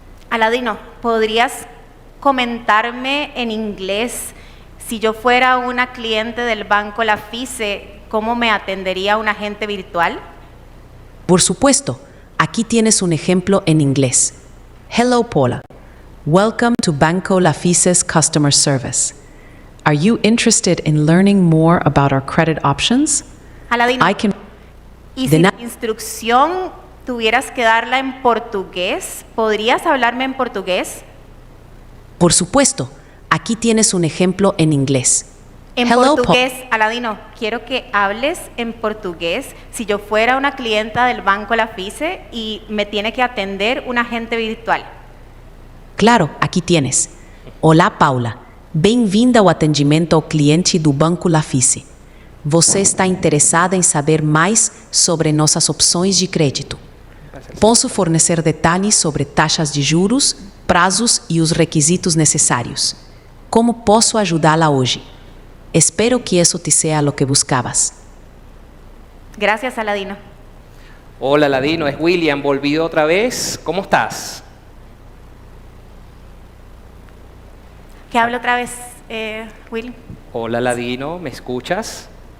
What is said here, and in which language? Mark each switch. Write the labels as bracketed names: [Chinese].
[Spanish] Aladino, ¿podrías comentarme en inglés si yo fuera una cliente del banco La FICE, cómo me atendería un agente virtual? Por supuesto, aquí tienes un ejemplo en inglés. [English] Hello, Paula. Welcome to Banco La FICE's customer service. Are you interested in learning more about our credit options? [Spanish] Aladino, [English] I can... [Spanish] y de si na- la instrucción tuvieras que darla en portugués, ¿podrías hablarme en portugués? Por supuesto, aquí tienes un ejemplo en inglés. En [English] Hello, [Spanish] portugués, Aladino, quiero que hables en portugués. Si yo fuera una clienta del Banco Lafice y me tiene que atender un agente virtual. Claro, aqui tienes. Olá, Paula. [Portuguese] Bem-vinda ao atendimento ao cliente do Banco Lafice. Você está interessada em saber mais sobre nossas opções de crédito. Posso fornecer detalhes sobre taxas de juros, prazos e os requisitos necessários. Como posso ajudá-la hoje? [Spanish] Espero que eso te sea lo que buscabas. Gracias, Aladino. Hola, Ladino, es William, volví otra vez. ¿Cómo estás? ¿Qué hablo otra vez, Will? Hola, Ladino, ¿me escuchas?